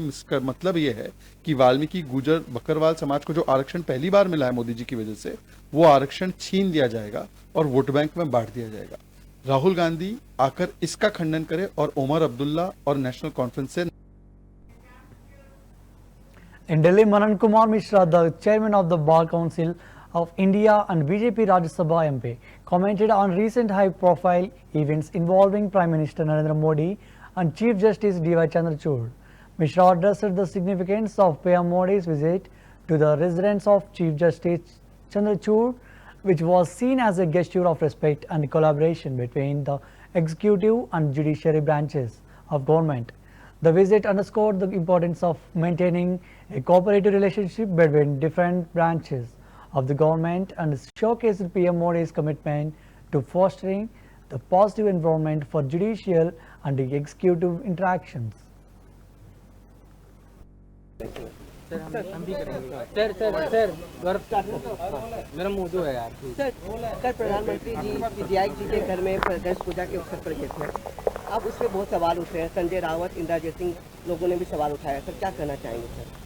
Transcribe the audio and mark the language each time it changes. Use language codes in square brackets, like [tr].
[hi] इसका मतलब ये है कि वाल्मीकि गुजर बकरवाल समाज को जो आरक्षण पहली बार मिला है मोदी जी की वजह से, वो आरक्षण छीन लिया जाएगा और वोट बैंक में बांट दिया जाएगा। राहुल गांधी आकर इसका खंडन करे और ओमर अब्दुल्ला और नेशनल कॉन्फ्रेंस से। [en] In Delhi, Manan Kumar Mishra, the chairman of the Bar Council of India and BJP Rajya Sabha MP, commented on recent high-profile events involving Prime Minister Narendra Modi and Chief Justice D.Y. Chandrachud. Mishra addressed the significance of PM Modi's visit to the residence of Chief Justice Chandrachud, which was seen as a gesture of respect and collaboration between the executive and judiciary branches of government. The visit underscored the importance of maintaining a cooperative relationship between different branches of the government and showcased PM Modi's commitment to fostering the positive environment for judicial and executive interactions. [hi] Sir मेरा मुंह जो है यार sir, कल प्रधानमंत्री जी विधायक जी के घर में गणेश पूजा के अवसर पर गए थे। अब उसमें बहुत सवाल उठे हैं। संजय रावत, इंद्रजीत सिंह लोगों ने भी सवाल उठाया। सर क्या कहना चाहेंगे सर?